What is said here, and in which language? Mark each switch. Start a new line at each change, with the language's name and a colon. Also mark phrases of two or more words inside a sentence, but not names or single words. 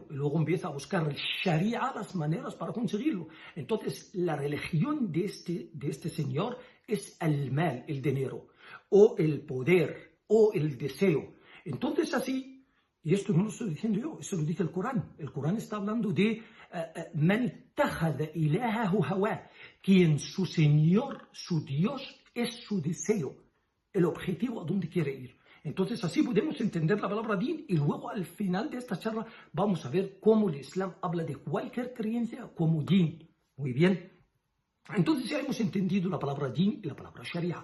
Spanish: Y luego empieza a buscar el sharia, las maneras para conseguirlo. Entonces, la religión de este señor es el mal, el dinero, o el poder, o el deseo. Entonces, así, y esto no lo estoy diciendo yo, eso lo dice el Corán. El Corán está hablando de
Arabic: من اتخذ إلهه هواه,
Spanish: quien su señor, su Dios, es su deseo, el objetivo a donde quiere ir. Entonces así podemos entender la palabra din y luego al final de esta charla vamos a ver cómo el Islam habla de cualquier creencia como din. Muy bien. Entonces ya hemos entendido la palabra din y la palabra sharia.